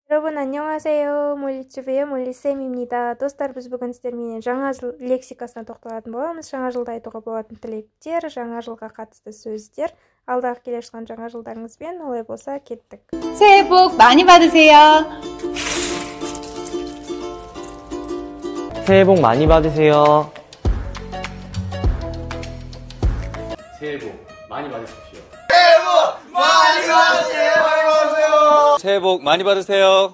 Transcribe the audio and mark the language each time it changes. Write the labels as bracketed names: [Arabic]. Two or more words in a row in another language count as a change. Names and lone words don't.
[Korean] 여러분 안녕하세요. 몰리튜브의 몰리쌤입니다. [Kazakh] достар, біз бүгін сіздермен жаңа жыл лексикасына тоқталатын боламыз. Жаңа жылда айтуға болатын тілектер, жаңа жылға қатысты сөздер. Алдағы келе жатқан жаңа жылдарыңызбен, олай болса кеттік. [Korean] 새해 복 많이 받으세요. 새해 복 많이 받으세요. 새해 복 많이 받으십시오. 새해 복 많이 받으세요. 새해 복 많이 받으세요.